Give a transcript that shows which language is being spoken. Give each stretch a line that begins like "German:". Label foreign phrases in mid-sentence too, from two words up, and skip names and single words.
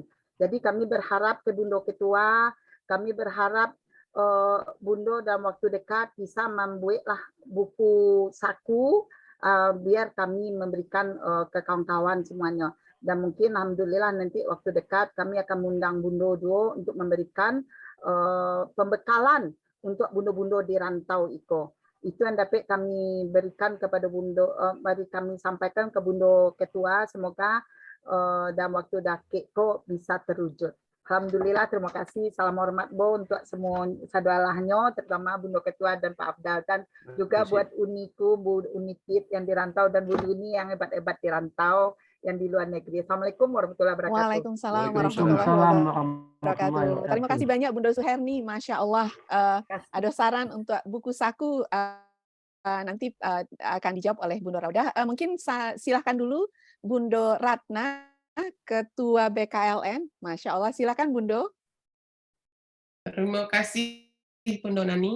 Indonesian: Jadi kami berharap ke Bundo Ketua, kami berharap Bundo dalam waktu dekat bisa membuatlah buku saku biar kami memberikan ke kawan-kawan semuanya. Dan mungkin alhamdulillah nanti waktu dekat kami akan mengundang Bundo juga untuk memberikan pembekalan untuk bundo-bundo di rantau Iko. Itu yang dapat kami berikan kepada Bundo, mari kami sampaikan ke Bundo Ketua, semoga dalam waktu dekat kok bisa terwujud. Alhamdulillah, terima kasih. Salam hormat Bo untuk semua sadalahnya, terutama Bundo Ketua dan Pak Afdal, dan juga buat Uniku, Bu Unikit yang di rantau, dan Bu Luni yang hebat-hebat di rantau, yang di luar negeri.
Arabic: السلام عليكم ورحمة الله وبركاته. وعليكم السلام ورحمة الله وبركاته.
Indonesian: Terima kasih banyak Bunda Suherni,
Arabic: ما شاء الله.
Indonesian: Ada saran untuk buku saku, nanti akan dijawab oleh Bunda Raudah. Mungkin silahkan dulu Bundo Ratna, Ketua BKLN,
Arabic: ما شاء الله,
Indonesian: silakan Bundo. Terima kasih Bundo Nani.